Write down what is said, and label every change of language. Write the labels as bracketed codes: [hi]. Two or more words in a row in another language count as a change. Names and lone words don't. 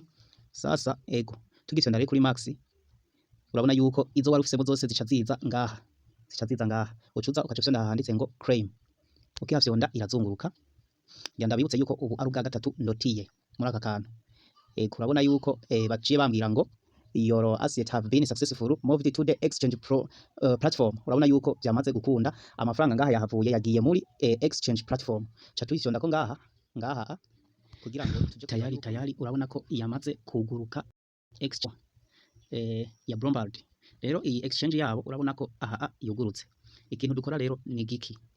[rn] Sasa tugifyonda rero kuri max, urabona yuko izo wari ufisemo zose zica ziza ngaha, ucuza ukaca ufyonda handitse ngo claim. Ukihafyonda irazunguruka. Ndabibutse yuko ubu ari ubwa gatatu ndotiye muri aka kantu. Kurabona yuko baciye bambwira ngo [en] your asset have been successful moved to the exchange platform. [rn] Urabona yuko byamaze gukunda, amafaranga ngaha yahavuye yagiye muri [en] exchange platform. [rn] Ca tuyifyonda ko ngaha kugira ngo tuje tayari. Urabona ko yamaze kuguruka exchange ya Bloomberg. Rero iyi exchange yabo urabona ko aha yugurutse. Ikintu dukora rero ni giki?